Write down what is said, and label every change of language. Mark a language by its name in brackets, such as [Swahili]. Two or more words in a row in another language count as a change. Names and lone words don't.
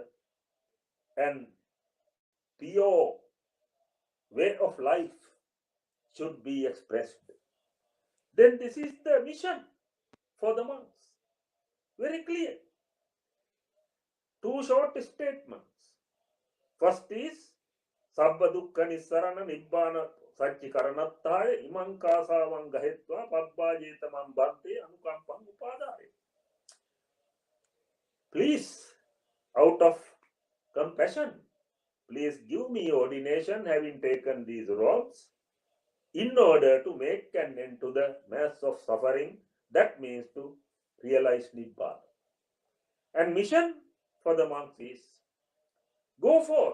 [English] And pure way of life should be expressed. Then this is the mission for the monks. Very clear. Two short statements. [Pali] First is Sabba Dukkha Nissarana Nibbana Satchikaranatthaya Imam Kasavang Gahetva Pabbhajetamam Bhante Anukampam Upadare. [English] Please, out of compassion, please give me ordination having taken these robes in order to make an end to the mass of suffering. That means to realize Nibbana. And mission for the monks is go forth.